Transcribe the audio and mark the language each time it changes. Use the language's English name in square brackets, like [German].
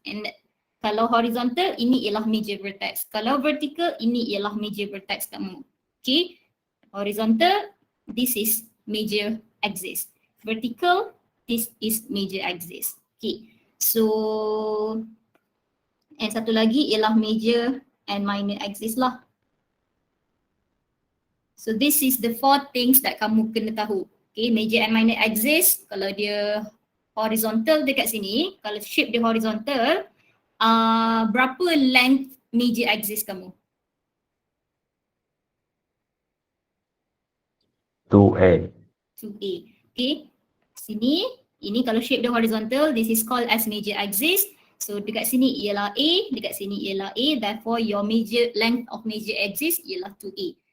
[Malay] And kalau horizontal, ini ialah major vertex. Kalau vertical, ini ialah major vertex kamu. [English] Okay, horizontal, this is major axis. Vertical, this is major axis. Okay, so and [Malay] satu lagi ialah [English] major and minor axis lah. So this is the 4 things that [Malay] kamu kena tahu. [English] Okay, major and minor axis, [Malay] kalau dia horizontal dekat sini, [English] kalau shape dia horizontal, [Malay] berapa [English] length major axis kamu? 2A. 2A. Okay, [Malay] sini, ini kalau [English] shape dia horizontal, this is called as major axis. So [Malay] dekat sini ialah A, dekat sini ialah A, [English] therefore your major length of major axis ialah 2A.